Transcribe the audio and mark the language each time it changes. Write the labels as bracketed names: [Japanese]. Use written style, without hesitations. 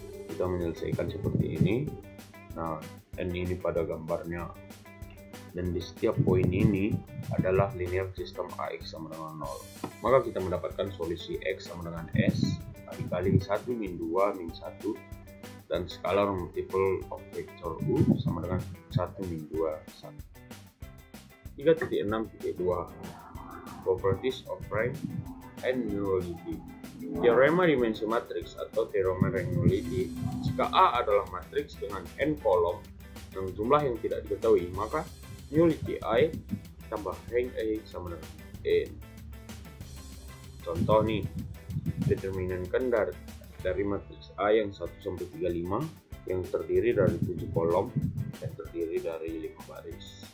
[Indonesian] Kita menyelesaikan seperti ini. Nah, N ini pada gambarnya, dan di setiap poin ini adalah linear system AX sama dengan 0, maka kita mendapatkan solusi X sama dengan S dikali 1 min 2 min 1 dan [English] scalar multiple of vector U [Indonesian] sama dengan 1 min 2 1. [English] 3.6.2 Properties of rank and nullity. [Indonesian] Teorema dimensi matriks atau teorema rank nullity. Jika A adalah matriks dengan n kolom dengan jumlah yang tidak diketahui, maka nullity I tambah rank A sama dengan n. Contoh nih, determinankan dari matriks A yang 1 sampai 35 yang terdiri dari 7 kolom dan terdiri dari 5 baris.